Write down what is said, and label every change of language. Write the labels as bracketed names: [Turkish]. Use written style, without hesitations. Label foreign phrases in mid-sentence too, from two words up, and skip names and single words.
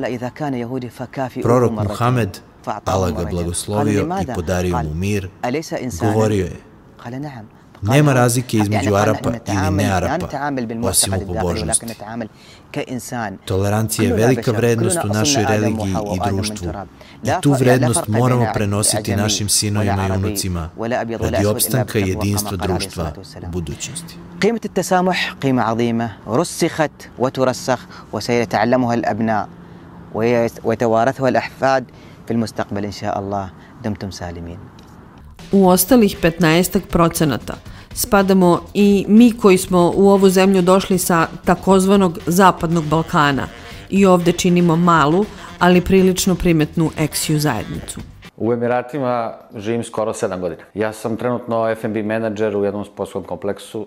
[Serbian] Prorok Muhamed, Allah ga blagoslovio i podario mu mir, govorio je: nema razlike između Arapa ili ne Arapa, osim u pobožnosti. Tolerancija je velika vrednost u našoj religiji i društvu. I tu vrednost moramo prenositi našim sinovima i unucima radi opstanka i jedinstva društva u budućnosti. [Arabic] قيمة التسامح قيمة عظيمة رسخت وترسخ وسيتعلمها الأبناء ويتوارثها الأحفاد في المستقبل إن شاء الله دمتم سالمين. [Serbian] U ostalih 15% spadamo i mi koji smo u ovu zemlju došli sa takozvanog Zapadnog Balkana i ovde činimo malu, ali prilično primetnu eksiju zajednicu. U Emiratima živim skoro 7 godina. Ja sam trenutno F&B menadžer u jednom sportskom kompleksu.